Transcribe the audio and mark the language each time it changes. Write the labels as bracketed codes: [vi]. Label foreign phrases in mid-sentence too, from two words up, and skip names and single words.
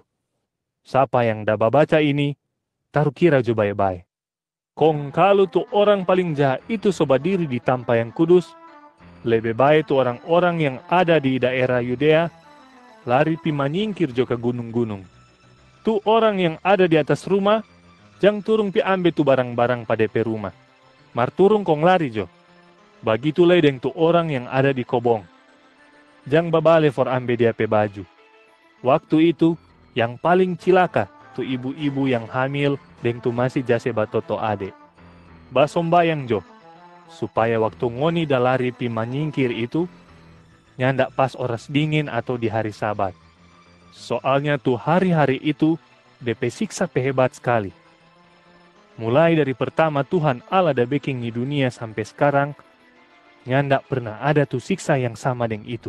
[xmm] Siapa yang dah baca ini, taruh kira jo baik-baik. Kong kalau tu orang paling jahat itu so berdiri di tempat yang kudus, lebih baik tu orang-orang yang ada di daerah Yudea, lari pi menyingkir jo ke gunung-gunung. Tu orang yang ada di atas rumah, jang turun pi ambil tu barang-barang pada pe rumah. Mar turun kong lari jo. Begitulah dengan tu orang yang ada di kobong. Jang babale for ambil dia pe baju. Waktu itu, yang paling cilaka tu ibu-ibu yang hamil deng tu masih jase batoto ade. Basombayang jo, supaya waktu ngoni dah lari pi menyingkir itu, nyandak pas oras dingin atau di hari Sabat. Soalnya tu hari-hari itu, DP siksa hebat sekali. Mulai dari pertama Tuhan Allah dah bikin di dunia sampai sekarang, nyandak pernah ada tu siksa yang sama dengan itu.